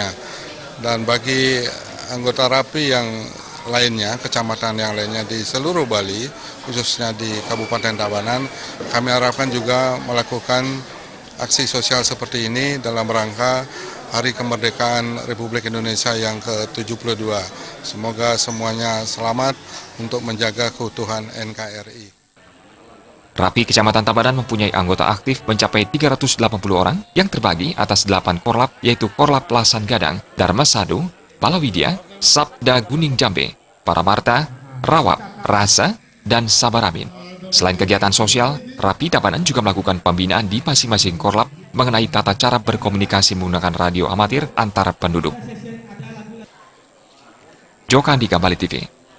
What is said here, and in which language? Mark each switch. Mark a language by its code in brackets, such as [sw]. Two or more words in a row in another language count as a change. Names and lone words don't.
[id] Dan bagi anggota RAPI yang lainnya, kecamatan yang lainnya di seluruh Bali, khususnya di Kabupaten Tabanan, kami harapkan juga melakukan aksi sosial seperti ini dalam rangka Hari Kemerdekaan Republik Indonesia yang ke-72. Semoga semuanya selamat untuk menjaga keutuhan NKRI. RAPI Kecamatan Tabanan mempunyai anggota aktif mencapai 380 orang yang terbagi atas 8 korlap, yaitu Korlap Lasan Gadang, Dharma Sadu, Palawidya, Sabda Guning Jambe, Paramarta, Rawap, Rasa, dan Sabaramin. Selain kegiatan sosial, RAPI Tabanan juga melakukan pembinaan di masing-masing korlap mengenai tata cara berkomunikasi menggunakan radio amatir antar penduduk. Jokandika Bali TV.